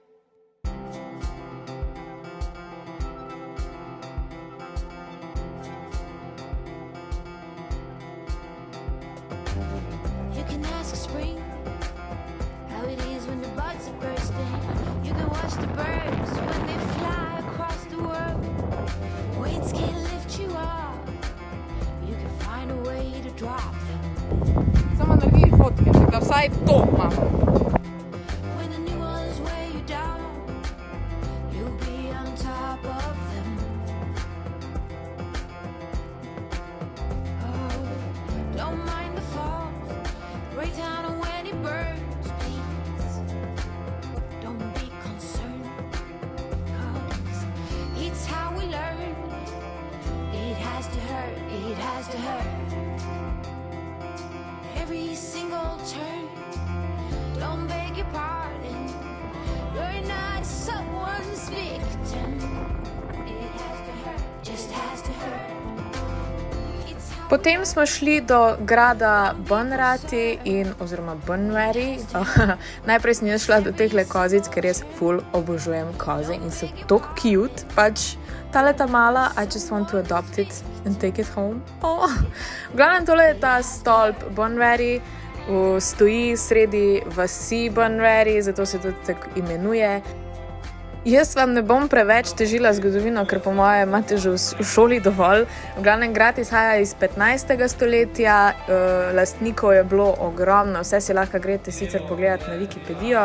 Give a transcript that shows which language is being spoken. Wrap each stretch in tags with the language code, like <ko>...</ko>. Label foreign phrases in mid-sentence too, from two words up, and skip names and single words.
<en>You can ask spring how it is when the buds are bursting. You can watch the birds when they fly across the world. Winds can't lift you up. You can find a way to drop them.</en> <sl>Samo naredi fotke, da vsaj to imamo.</sl> <en>When the new ones weigh you down, you'll be on top of them. Oh, don't mind the falls, break down when it burns. It has to hurt. Every single turn. Don't beg your pardon. You're not someone's victim. It has to hurt. Just has to hurt.</en> <sl>Potem smo šli do grada Bunratty oziroma Bunratty. Najprej sem jaz šla do tehle kozic, ker jaz ful obožujem koze in so tako cute. Pač tale ta mala,</sl> <en>I just want to adopt it and take it home. Oh.</en> <sl>V glavnem tole je ta stolp Bunratty, stoji sredi vasi Bunratty, zato se tudi tako imenuje. Jaz vam ne bom preveč težila zgodovino, ker po moje imate že v šoli dovolj. V glavnem grad izhaja iz 15. stoletja, lastnikov je bilo ogromno, vse si lahko greste sicer pogledati na Wikipedijo.</sl>